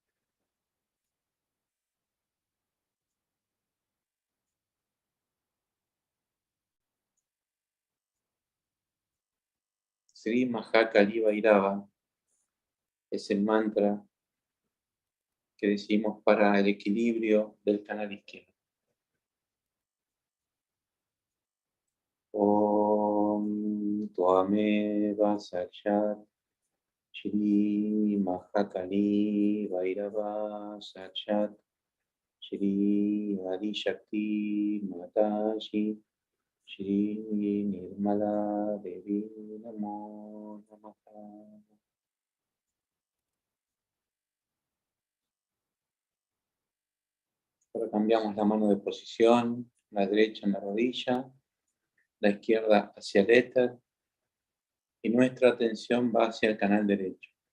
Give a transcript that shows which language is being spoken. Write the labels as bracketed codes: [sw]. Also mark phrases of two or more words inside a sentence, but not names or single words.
[es] Sri Mahakali Bhairava es el mantra que decimos para el equilibrio del canal izquierdo. [sa] Om Tvameva Sakshat Shri Mahakali Bhairava Sakshat Shri Adi Shakti Mataji Shri Nirmala Devi Namo Namaha. [es] Ahora cambiamos la mano de posición, la derecha en la rodilla, la izquierda hacia el éter y nuestra atención va hacia el canal derecho.